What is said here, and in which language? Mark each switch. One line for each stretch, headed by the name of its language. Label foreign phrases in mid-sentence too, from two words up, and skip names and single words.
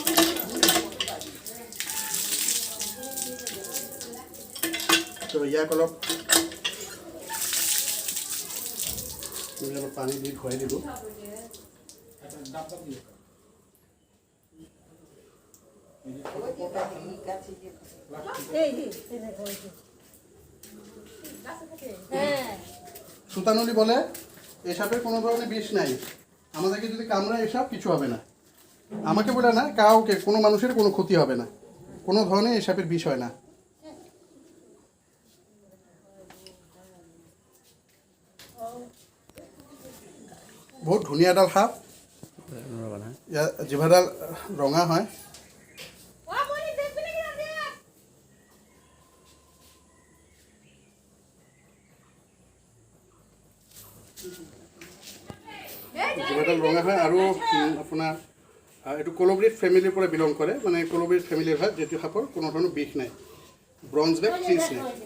Assamese: তো ইয়াক অলপ পানী দি ধুৱাই দিলোঁ।
Bangla: সুতানুলি বলে এই সাপের কোনো ধরনের বিষ নাই, আমাদেরকে যদি কামড়ায় এসব কিছু হবে না, আমাকে বলে না কাউকে, কোনো মানুষের কোনো ক্ষতি হবে না, কোনো ধরনের এই সাপের বিষ হয় না।
Assamese: বহুত ধুনীয়া এডাল সাপ, ইয়াৰ জিভাডাল ৰঙা হয়। জিভাডাল ৰঙা হয় আৰু আপোনাৰ এইটো
English: colubrid family
Assamese: পৰা বিলং কৰে, মানে
English: colubrid family
Assamese: হয়, যিটো সাপৰ কোনো ধৰণৰ বিষ নাই,
English: bronze back tree snake.